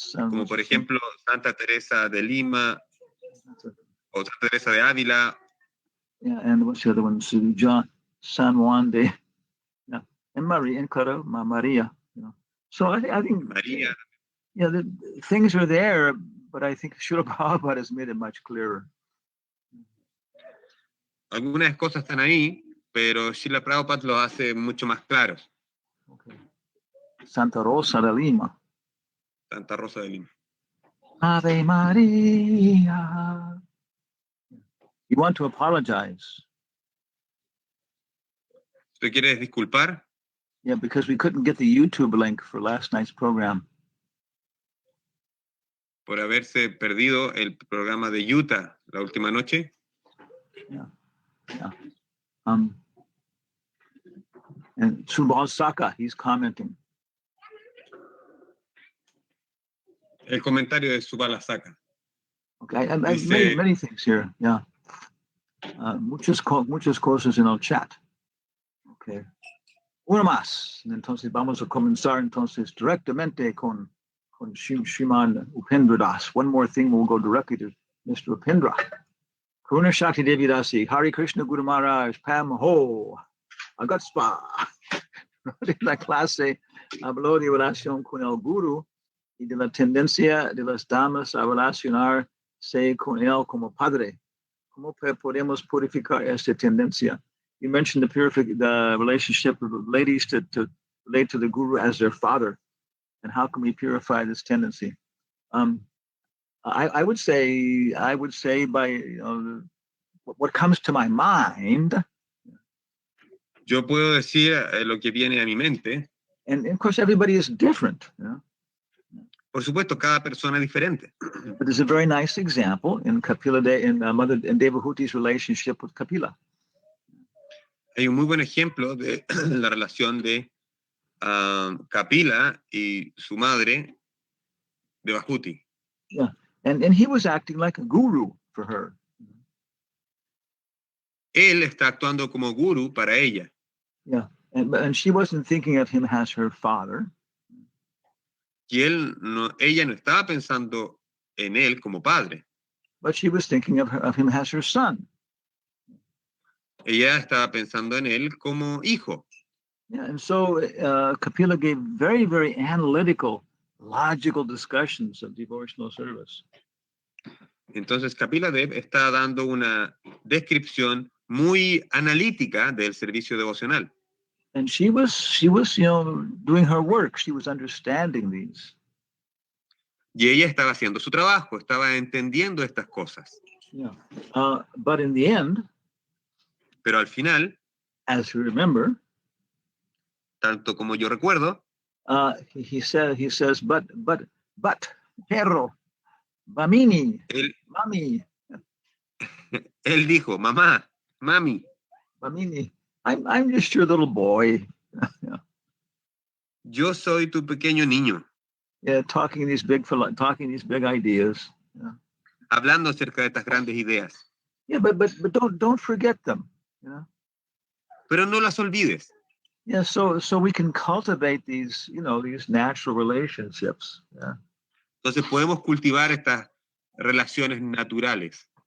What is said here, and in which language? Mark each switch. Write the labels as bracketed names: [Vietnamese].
[Spanish] como por ejemplo Santa Teresa de Lima o Santa Teresa de Ávila. [English] Yeah, and what's the other one? San Juan de, yeah, and Maria and Maria. So I think [Spanish] María. [English] Yeah, the things are there, but I think Srila Prabhupada has made it much clearer. [Spanish] Algunas cosas están ahí, pero Srila Prabhupada los hace mucho más claros. Okay. Santa Rosa de Lima. Santa Rosa de Lima. [English] Ave Maria. You want to apologize? [Spanish] ¿Te quieres disculpar? [English] Yeah, because we couldn't get the YouTube link for last night's program. [Spanish] Por haberse perdido el programa de Utah la última noche. [English] Yeah. And Subhasaka, he's commenting. [Spanish] El comentario de Subhalasaka. [English] Okay, and many things here. [Spanish] Yeah. Muchas cosas en el chat. Okay. Una más. Entonces vamos a comenzar entonces directamente con Shriman Upendra Das. [English] One more thing, we'll go directly to Mr. Upendra. Karuna Shakti Devi Dasi, Hari Krishna Guru Maharaj, Pam Ho, Agatspa. [Spanish] De la clase habló de relación con el Guru y de la tendencia de las damas a relacionarse con él como padre. ¿Cómo podemos purificar esta tendencia? [English] You mentioned the relationship of ladies to relate to the Guru as their father, and how can we purify this tendency? I would say by what comes to my mind. [Spanish] Yo puedo decir lo que viene a mi mente. [English] And of course, everybody is different. [Spanish] Por supuesto, cada persona es diferente. [English] But there's a very nice example in Kapila Mother and Devahuti's relationship with Kapila. [Spanish] Hay un muy buen ejemplo de la relación de Kapila y su madre, Devahuti. [English] Yeah, and he was acting like a guru for her. [Spanish] Él está actuando como guru para ella. [English] Yeah, and she wasn't thinking of him as her father. [Spanish] Y ella no estaba pensando en él como padre. [English] But she was thinking of him as her son. [Spanish] Ella estaba pensando en él como hijo. [English] Yeah, and so Kapila gave very, very analytical, logical discussions of devotional service. [Spanish] Entonces Kapila Dev está dando una descripción muy analítica del servicio devocional. [English] And she was doing her work. She was understanding these. [Spanish] Y ella estaba haciendo su trabajo, estaba entendiendo estas cosas. [English] Yeah. But in the end, [Spanish] pero al final, [English] as you remember, [Spanish] tanto como yo recuerdo, [English] he says, but, perro, bamini, mami. [Spanish] Él dijo, mamá, mami. [English] Bamini, I'm just your little boy. Yeah. [Spanish] Yo soy tu pequeño niño. [English] Yeah, talking these big ideas. Yeah. [Spanish] Hablando acerca de estas grandes ideas. [English] Yeah, but don't forget them. You know? [Spanish] Pero no las olvides. [English] Yeah, so we can cultivate these natural relationships. Yeah. [Spanish] Entonces podemos cultivar estas relaciones naturales.